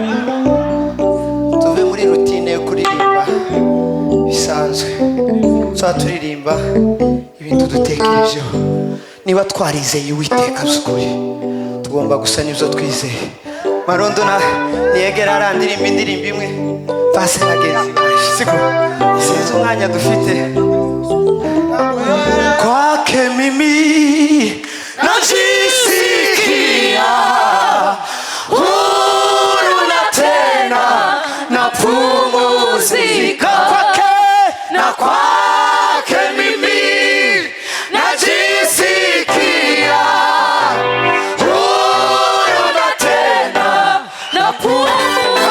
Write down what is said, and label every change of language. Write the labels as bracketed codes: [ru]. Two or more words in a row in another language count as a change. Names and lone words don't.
[rw] Tuve muri rutine yo kuririmba bisanzwe, tuba turirimba ibintu dutekerejeho. Niba twarizeye Uwiteka by'ukuri, tugomba gusa n'ibyo twizeye. Marondo niyegera arandirimba indirimbo imwe base bagenzi baje, siko sinzi umwanya dufite. [sw] Kwake mimi najisikia huru na tena napumzika. Kwake mimi najisikia huru na tena napumzika.